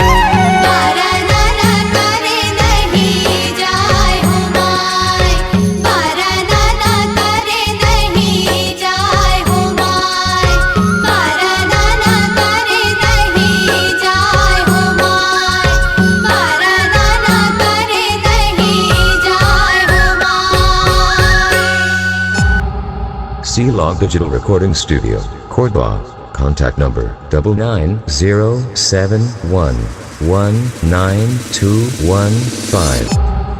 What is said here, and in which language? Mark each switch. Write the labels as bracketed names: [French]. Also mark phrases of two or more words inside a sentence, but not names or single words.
[Bhojpuri] वर्णन करे नहीं जाय हो माय, वर्णन करे नहीं जाय हो माय, वर्णन करे नहीं जाय हो माय, वर्णन करे नहीं जाय हो माय। [English] C-Log Digital Recording Studio, Cordoba. Contact number 99071192115.